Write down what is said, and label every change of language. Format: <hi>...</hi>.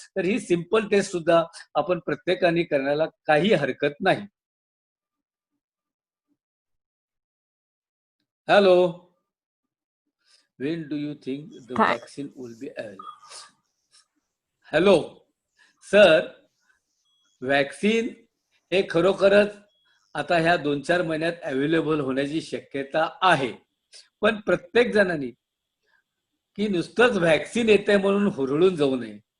<mr>तर ही simple taste सुद्धा आपण प्रत्येकाने करण्याला काही हरकत नाही.</mr> <en>Hello, when do you think the vaccine will be available?</en> <mr>Hello sir, vaccine हे खरोखरच आता ह्या 2-4 महिन्यात अवेलेबल होण्याची शक्यता आहे. पण प्रत्येक जणांनी की नुसतंच व्हॅक्सिन येते म्हणून हुरळून जाऊ नये.</mr>